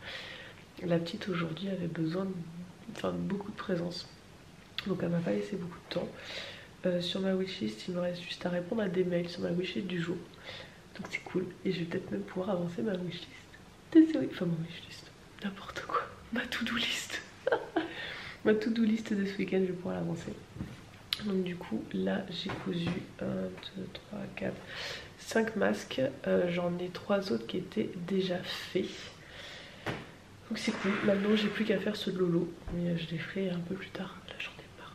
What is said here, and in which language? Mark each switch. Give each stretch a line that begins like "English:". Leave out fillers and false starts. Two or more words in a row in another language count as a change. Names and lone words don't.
French: La petite aujourd'hui avait besoin de beaucoup de présence, donc elle m'a pas laissé beaucoup de temps. Sur ma wishlist, il me reste juste à répondre à des mails sur ma wishlist du jour. Donc c'est cool. Et je vais peut-être même pouvoir avancer ma wishlist. Enfin ma wishlist, n'importe quoi. Ma
English: to-do list.
French: Ma
English: to-do list
French: de ce week-end, je vais pouvoir l'avancer. Donc du coup, là j'ai cousu 1, 2, 3, 4, 5 masques. J'en ai 3 autres qui étaient déjà faits. Donc c'est cool. Maintenant j'ai plus qu'à faire ceux de Lolo. Mais je les ferai un peu plus tard.